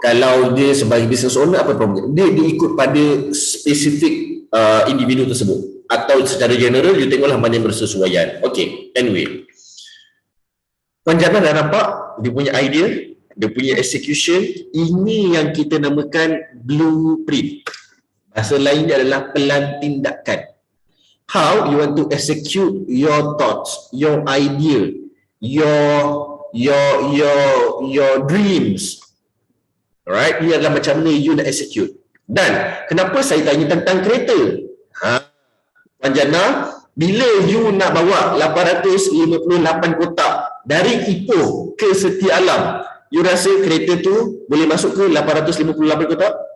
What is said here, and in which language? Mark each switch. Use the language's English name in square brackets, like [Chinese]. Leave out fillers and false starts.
[Malay] Kalau dia sebagai business owner, apa propaganda? Dia ikut pada spesifik individu tersebut. Atau secara general, you tengoklah mana yang bersesuaian. Okay, anyway. Puan Jannah dah nampak dia punya idea, dia punya execution. Ini yang kita namakan blueprint. Bahasa lain dia adalah pelan tindakan. [English] How you want to execute your thoughts, your idea, your dreams. [Malay] Alright, ini adalah macam mana you nak execute. Dan kenapa saya tanya tentang kereta? Puan Jannah, bila you nak bawa 858 kotak dari Ipoh ke Setia Alam, you rasa kereta tu boleh masuk ke 858 kotak?